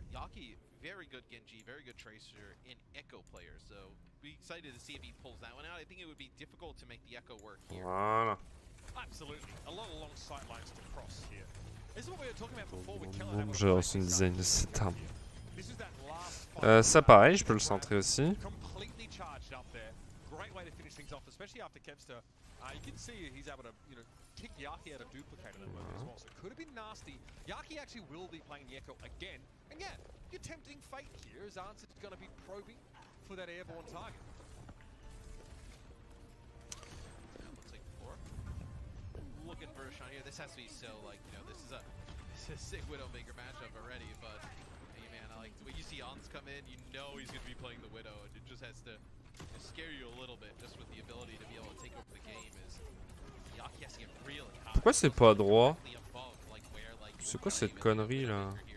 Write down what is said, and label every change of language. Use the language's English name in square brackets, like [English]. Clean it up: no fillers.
[English] Yaki, very good Genji, very good Tracer, and Echo player. So be excited to see if he pulls that one out. I think it would be difficult to make the echo work here. [French] Voilà. [English] Absolutely. A lot of long sight lines to cross here. This is what we were talking about before with Kellen. [French] J'ai reçu une design de cette arme. [English] This is that last [French] Ça pareil, je peux le centrer aussi. [English] completely charged up there. Great way to finish things off, especially after Kevster. You can see he's able to, you know, kick Yaki out of duplicator at the moment as well. So it could have been nasty. Yaki actually will be playing the Echo again. And yeah, you're tempting fate here as Answer's going to be probing for that airborne target. Looks like 4. Looking for a shot here. This has to be so, like, you know, this is a sick Widowmaker matchup already, but hey man, I like when you see Ans come in, you know he's going to be playing the Widow, and it just has to scare you a little bit, just with the ability to be able to take over the game. Is Yaki has to get really high. [French] Pourquoi c'est pas droit? C'est quoi cette connerie là?